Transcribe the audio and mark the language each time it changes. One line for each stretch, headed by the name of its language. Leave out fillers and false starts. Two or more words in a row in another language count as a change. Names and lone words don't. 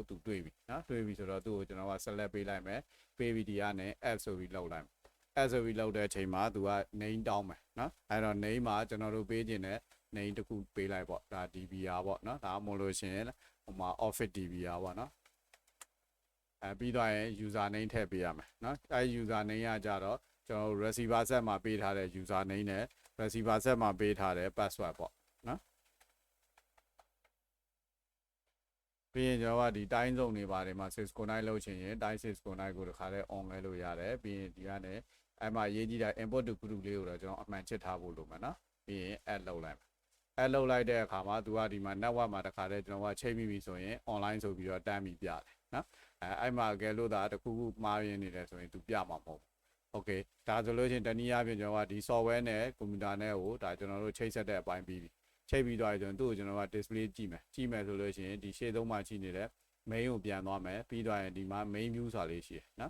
Burmese: သူတွေ့ပြီနော်တွေ့ပြီဆိုတော့သူ့ကိုကျွန်တော်က select ပေးလိုက်မယ်ပေးပြီးဒီကနေ add ဆိုပြီးလောက်လိုက်မယ်အဲ့ဆိုပြီးလောက်တဲ့အချိန်မှာသူက name တောင်းမယ်နော်အဲ့တော့ name မှာကျွန်တော်တို့ပေးခြင်းတဲ့ name တစ်ခုပေးလိုက်ပေါ့ဒါ DVR ပေါ့နော်ဒါမှမဟုတ်လို့ရှိရင်ဟိုမှာ
English: office DVR
Burmese: ပေါ့နော်ပြီးတော့ရင်
English: user name
Burmese: ထည့်ပေးရမယ်နော်အဲ့
English: user name
Burmese: ကကြတော့ကျွန်တော်
English: receiver set
Burmese: မှာပေးထားတဲ့
English: user name
Burmese: နဲ့
English: receiver set
Burmese: မှာပေးထားတဲ့ password ပေါ့နော် ပြီးရင်ကျွန်တော်ကဒီတိုင်းစုံတွေပါတယ်မှာ609လောက်ချင်ရင်တိုင်း609ကိုတခါလဲ on လဲလို့ရတယ်ပြီးရင်ဒီကနေအဲ့မှာရေးကြည့်တာ
English: input to group
Burmese: လေးကိုတော့ကျွန်တော်အမှန်ချစ်ထားဖို့လိုမှာနော်ပြီးရင် add လုပ်လိုက်အဲ့လောက်လိုက်တဲ့အခါမှာသူကဒီမှာ network မှာတခါတည်းကျွန်တော်ကချိန်မိပြီဆိုရင် online ဆိုပြီးတော့တန်းပြီးပြတယ်နော်အဲ့မှာကဲလို့ဒါတခုခုမှားရင်းနေတယ်ဆိုရင်သူပြမှာမဟုတ်ဘူး okay ဒါဆိုလို့ချင်းတနည်းအားဖြင့်ကျွန်တော်ကဒီ software နဲ့ computer နဲ့ကိုဒါကျွန်တော်တို့ချိတ်ဆက်တဲ့အပိုင်းပြီးပြီချိတ်ပြီးသွားပြီဆိုရင်သူ့ကိုကျွန်တော်က display ကြည့်မယ်ဆိုလို့ရှိရင်ဒီရှေ့သုံးမှာရှိနေတဲ့ main ကိုပြန်သွားမယ်ပြီးသွားရင်ဒီမှာ
English: main view
Burmese: ဆိုတာလေးရှိတယ်နော်